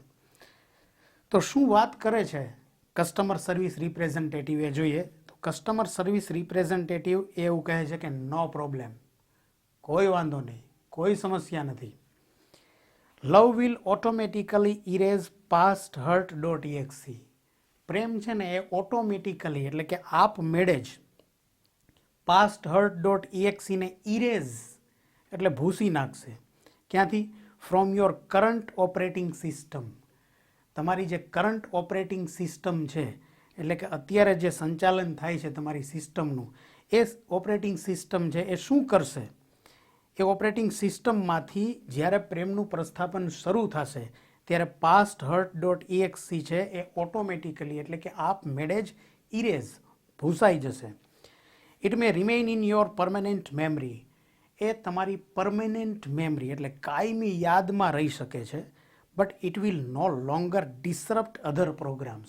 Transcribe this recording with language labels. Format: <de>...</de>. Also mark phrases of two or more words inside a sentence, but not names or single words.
<gu>તો શું વાત કરે છે</gu> <en>customer service representative</en> <gu>એ જોઈએ. તો</gu> <en>customer service representative</en> <gu>એવું કહે છે કે</gu> <en>no problem,</en> <gu>કોઈ વાંધો નહીં, કોઈ સમસ્યા નથી.</gu> <en>love will automatically erase pasthurt.exe.</en> <gu>પ્રેમ છે ને એ ઓટોમેટિકલી એટલે કે આપમેળે જ pasthurt.exe ને ઇરેઝ એટલે ભૂસી નાખશે. ક્યાંથી?</gu> <en>from your current operating system.</en> <gu>તમારી જે</gu> <en>current operating system</en> <gu>છે, એટલે કે અત્યારે જે સંચાલન થાય છે તમારી સિસ્ટમનું, એ</gu> <en>operating system</en> <gu>છે એ શું કરશે? એ ઓપરેટિંગ સિસ્ટમમાંથી જ્યારે પ્રેમનું પ્રસ્થાપન શરૂ થશે ત્યારે pasthurt.exe છે એ ઓટોમેટિકલી એટલે કે આપમેળે જ ઇરેઝ ભૂસાઈ જશે.</gu> <en>it may remain in your permanent memory.</en> <gu>એ તમારી</gu> <en>permanent memory</en> <gu>એટલે કાયમી યાદમાં રહી શકે છે.</gu> <en>but it will no longer disrupt other programs.</en>